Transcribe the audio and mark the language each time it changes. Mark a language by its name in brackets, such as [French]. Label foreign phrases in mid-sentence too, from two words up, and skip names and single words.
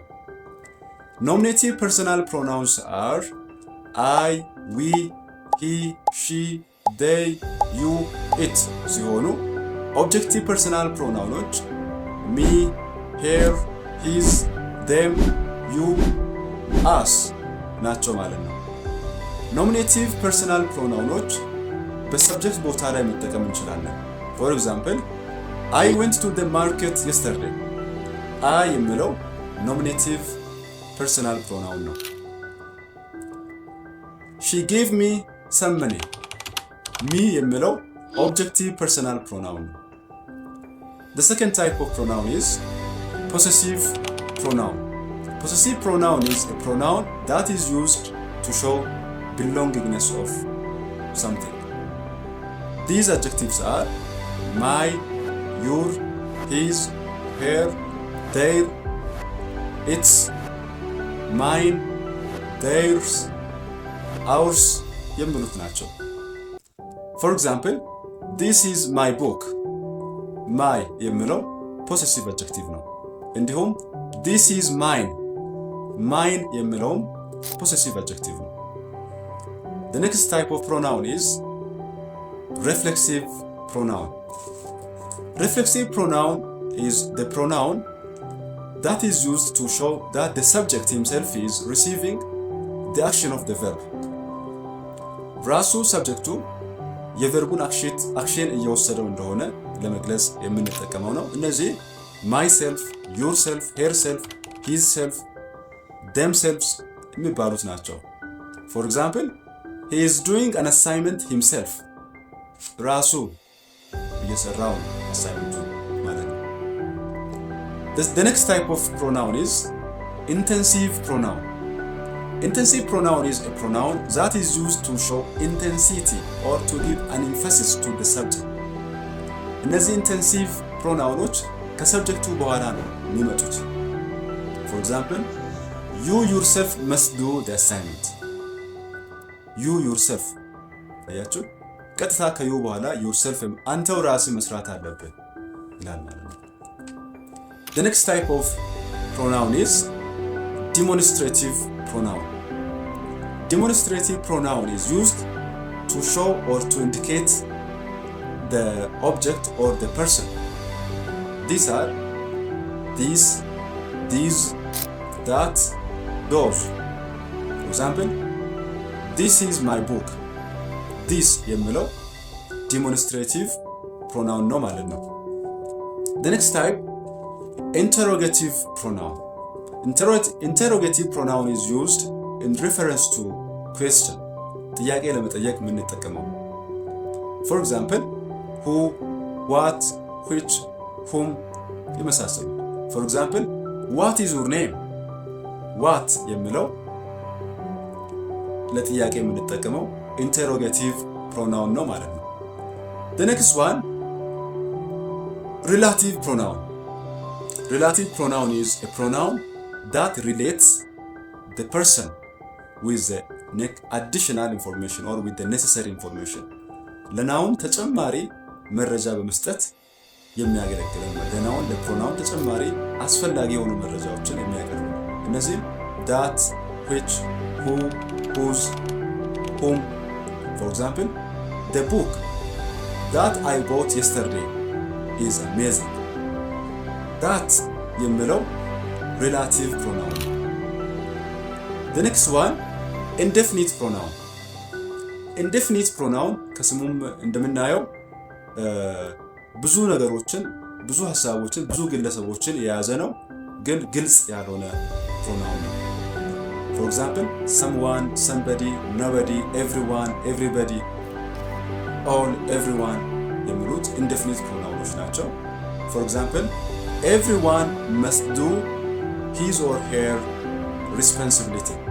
[English] Nominative personal pronouns are I, we, he, she, they, you, it ሲሆኑ objective personal pronouns me, her, his, them, you, us [Amharic] ናቸው ማለት ነው። ኖሚኔቲቭ ፐርሰናል ፕሮናውኖች በሰብጀክት ቦታ ላይ መጠቀም እንችላለን። [English] for example I went to the market yesterday. I [Amharic] የሚለው ኖሚኔቲቭ ፐርሰናል ፕሮናውን ነው። [English] she gave me some money. me የሚለው objective personal pronoun ነው። The second type of pronoun is possessive pronoun. Possessive pronoun is a pronoun that is used to show belongingness of something. These adjectives are my, your, his, her, their, its, mine, theirs, ours [Amharic] የሚሉት ናቸው። [English] For example, this is my book. my የሚለው possessive adjective ነው። እንዲሁም this is mine. mine የሚለውም possessive adjective ነው። The next type of pronoun is reflexive pronoun. Reflexive pronoun is the pronoun that is used to show that the subject himself is receiving the action of the verb. [Amharic] ራሱ ሰብጀክቱ የቨርቡን አክሽን እየወሰደው እንደሆነ ለመግለጽ የምንጠቀመው ነው። እነዚህ [English] myself, yourself, herself, himself, themselves [Amharic] የሚባሉት ናቸው። [English] For example, he is doing an assignment himself. [Amharic] ራሱ እየሰራው አሳይመንቱ ማለት ነው። [English] The next type of pronoun is intensive pronoun. Intensive pronoun is a pronoun that is used to show intensity or to give an emphasis to the subject. እነዚህ intensive pronouns [Amharic] ከሰብጀክቱ በኋላ ነው የሚመጡት። [English] For example, you yourself must do the assignment. You yourself [Amharic] አያችሁ ቀጥታ ከዩ በኋላ yourself አንተው ራስህ መስራት አለብህ ይላል ማለት ነው። [English] The next type of pronoun is demonstrative pronoun. Demonstrative pronoun is used to show or to indicate the object or the person. These are these, that, those. For example, this is my book. This የሚለው demonstrative pronoun [Amharic] ነው ማለት ነው። [English] The next type, interrogative pronoun. Interrogative pronoun is used in reference to question. [Amharic] ጥያቄ ለመጠየቅ የምንጠቀመው። [English] For example, who, what, which, whom የመሳሰሉ። For example, what is your name? What [Amharic] የሚለው ለጥያቄ የምንጠቀመው [English] interrogative pronoun [Amharic] ነው ማለት ነው። [English] The next one, relative pronoun. Relative pronoun is a pronoun that relates the person with the additional information or with the necessary information. [Amharic] ለናውን ተጨማሪ መረጃ በመስጠት የሚያገለግለን ለናውን ለፕሮናውን ተጨማሪ አስፈላጊ የሆኑ መረጃዎችን የሚያቀርብ እነዚህ [English] that, which, who, whose, whom. For example, the book that I bought yesterday is amazing. That የሚለው relative pronoun. The next one, indefinite pronoun. Indefinite pronoun [Amharic] ከስሙም እንደምናየው ብዙ ነገሮችን ብዙ ሐሳቦችን ብዙ ግለሰቦችን የያዘ ነው ግን ግልጽ ያልሆነ [English] pronoun ነው። For example, someone, somebody, nobody, everyone, everybody, all, everyone የሚሉት indefinite pronouns ናቸው። For example, everyone must do his or her responsibility.